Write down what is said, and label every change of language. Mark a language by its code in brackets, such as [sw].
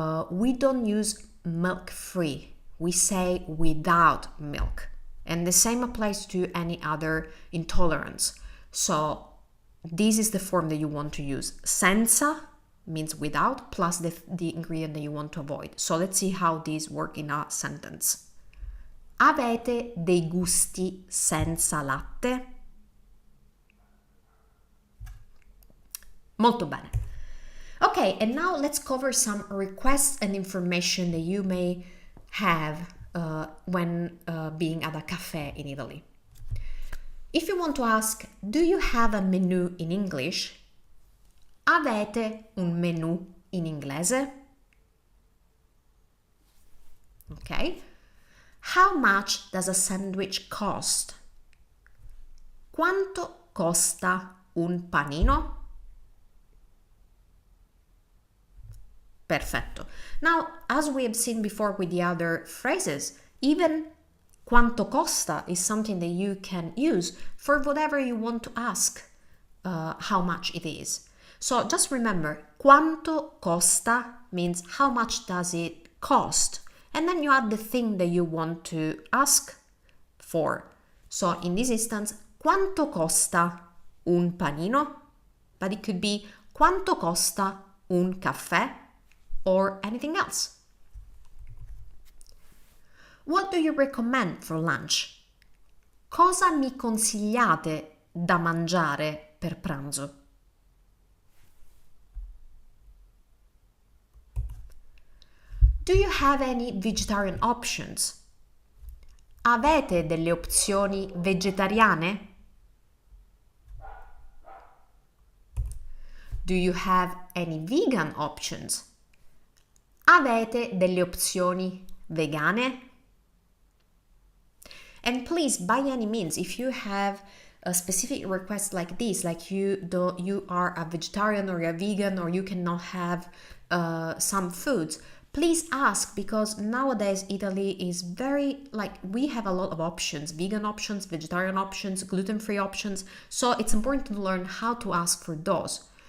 [en] We don't use milk-free. We say without milk. And the same applies to any other intolerance. So this is the form that you want to use. Senza means without plus the ingredient that you want to avoid. So let's see how these work in a sentence. [it] Avete dei gusti senza latte? Molto bene. [en] Okay, and now let's cover some requests and information that you may have when being at a cafe in Italy. If you want to ask, do you have a menu in English? [it] Avete un menù in inglese? [en] Okay. How much does a sandwich cost? [it] Quanto costa un panino? [en] Perfetto. Now, as we have seen before with the other phrases, even quanto costa is something that you can use for whatever you want to ask how much it is. So just remember, quanto costa means how much does it cost? And then you add the thing that you want to ask for. So in this instance, [it] quanto costa un panino? [en] But it could be [it] quanto costa un caffè [en] or anything else. What do you recommend for lunch? [it] Cosa mi consigliate da mangiare per pranzo? [en] Do you have any vegetarian options? [it] Avete delle opzioni vegetariane? [en] Do you have any vegan options? [it] Avete delle opzioni vegane? [en] And please, by any means, if you have specific requests like this, like you are a vegetarian or a vegan or you cannot have some foods, please ask, because nowadays Italy is very, like, we have a lot of options, vegan options, vegetarian options, gluten-free options, so it's important to learn how to ask for those.